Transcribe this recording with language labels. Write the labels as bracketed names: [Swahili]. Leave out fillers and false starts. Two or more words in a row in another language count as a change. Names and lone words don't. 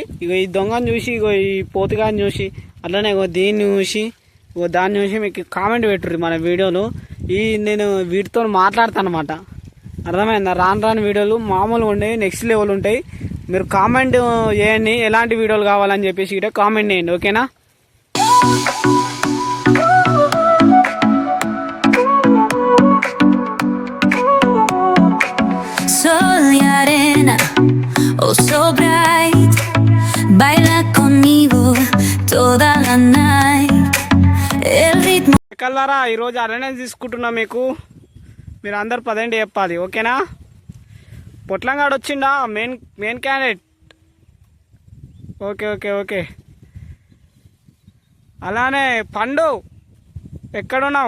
[Telugu] ఇగో ఈ దొంగను చూసి, ఇగో ఈ పోతుగాని చూసి, అట్లనే ఇగో దీన్ని చూసి, ఇగో దాన్ని చూసి మీకు కామెంట్ పెట్టుర్రి మన వీడియోలు. నేను వీటితో మాట్లాడతాను అనమాట. అర్థమైందా? రాను వీడియోలు మామూలుగా ఉండేవి, [English] next level [Telugu] ఉంటాయి. మీరు కామెంట్ చేయండి ఎలాంటి వీడియోలు కావాలని చెప్పేసి ఇక కామెంట్ చేయండి. ఓకేనా? [Spanish] Sol y arena, [English] oh so bright, [Spanish] baila conmigo toda la night. El ritmo. [Telugu] కల్లారా ఈరోజు అటెండెన్స్ తీసుకుంటున్నా. మీరు అందరు పదండి చెప్పాలి. ఓకేనా? పొట్లంగాడు వచ్చిండా [English] main candidate. okay okay okay. [Telugu] అలానే పండు ఎక్కడున్నావు?